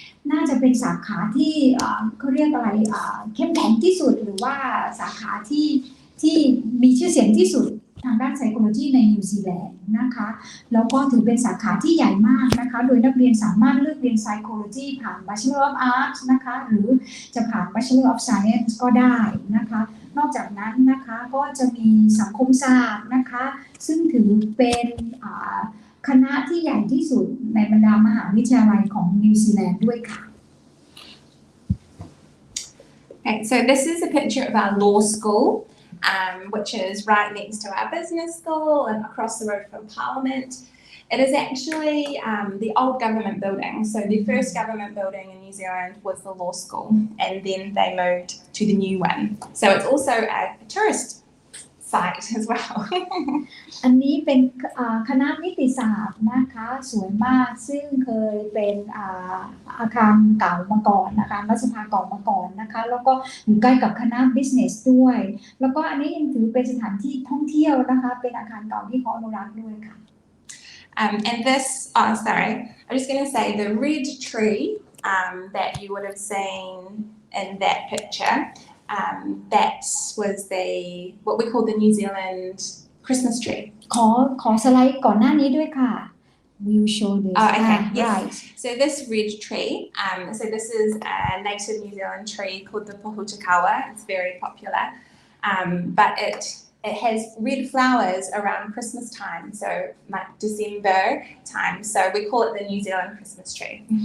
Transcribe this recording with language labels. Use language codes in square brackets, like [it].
[th] น่าจะเป็นสาขาที่เขาเรียกอะไรเข้มแข็งที่สุดหรือว่าสาขาที่มีชื่อเสียงที่สุดทางด้าน psychology ในนิวซีแลนด์นะคะแล้วก็ถือเป็นสาขาที่ใหญ่มากนะคะโดยนักเรียนสามารถเลือกเรียน psychology ผ่าน Bachelor of Arts นะคะหรือ จะผ่าน Bachelor of Science ก็ได้นะคะนอกจากนั้นนะคะก็จะมีสังคมศาสตร์นะคะซึ่งถือเป็นคณะที่ใหญ่ที่สุดในบรรดามหาวิทยาลัยของนิวซีแลนด์ด้วยค่ะ [en] Okay, so this is a picture of our law school, which is right next to our business school and across the road from Parliament. It is actually the old government building. So the first government building in New Zealand was the law school, and then they moved to the new one. So it's also a tourist site as well. [th] อันนี้เป็นคณะนิติศาสตร์นะคะสวยมากซึ่งเคยเป็นอาคารเก่ามาก่อนนะคะรัฐสภาเก่ามาก่อนนะคะแล้วก็อยู่ใกล้กับคณะ business ด้วยแล้วก็อันนี้ยังถือเป็นสถานที่ท่องเที่ยวนะคะเป็นอาคารเก่าที่เขาอนุรักษ์ด้วยค่ะ [en] And this, sorry, I'm just going to say the red tree that you would have seen in that picture, that was what we call the New Zealand Christmas tree. [th] ขอสไลด์ก่อนหน้านี้ด้วยค่ะ [en] Will show this. Oh, okay. Yes. Right. So this red tree, so this is a native New Zealand tree called the Pohutakawa. It's very popular, but it has red flowers around Christmas time, so like December time. So we call it the New Zealand Christmas tree.